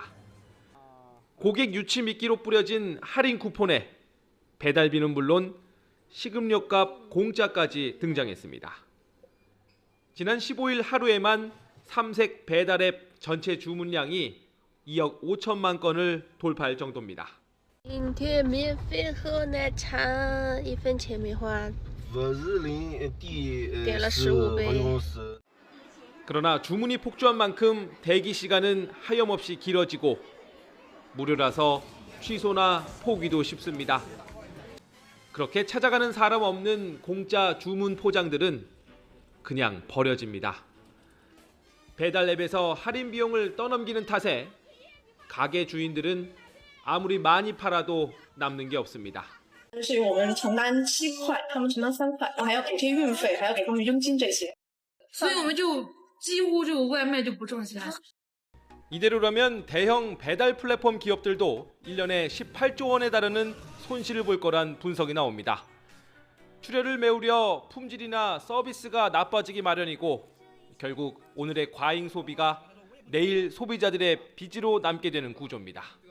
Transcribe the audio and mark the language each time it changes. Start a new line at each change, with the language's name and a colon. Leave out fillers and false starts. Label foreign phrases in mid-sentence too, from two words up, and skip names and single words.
Korean: 고객 유치 미끼로 뿌려진 할인 쿠폰에 배달비는 물론 식음료값 공짜까지 등장했습니다. 지난 15일 하루에만 삼색 배달앱 전체 주문량이 2억 5천만 건을 돌파할 정도입니다.
Chinese: 今天免费喝奶茶，1分钱没花，点了15杯。
Korean: 그러나 주문이 폭주한 만큼 대기 시간은 하염없이 길어지고 무료라서 취소나 포기도 쉽습니다. 그렇게 찾아가는 사람 없는 공짜 주문 포장들은 그냥 버려집니다. 배달 앱에서 할인 비용을 떠넘기는 탓에 가게 주인들은 아무리 많이 팔아도 남는 게 없습니다.
Chinese: 就是因为我们承担7块，他们承担3块，我还要补贴运费，还要给他们佣金这些，所以我们就几乎就外卖就不挣钱。
Korean: 이대로라면 대형 배달 플랫폼 기업들도 1년에 18조 원에 달하는 손실을 볼 거란 분석이 나옵니다. 출혈을 메우려 품질이나 서비스가 나빠지기 마련이고 결국 오늘의 과잉 소비가 내일 소비자들의 빚으로 남게 되는 구조입니다.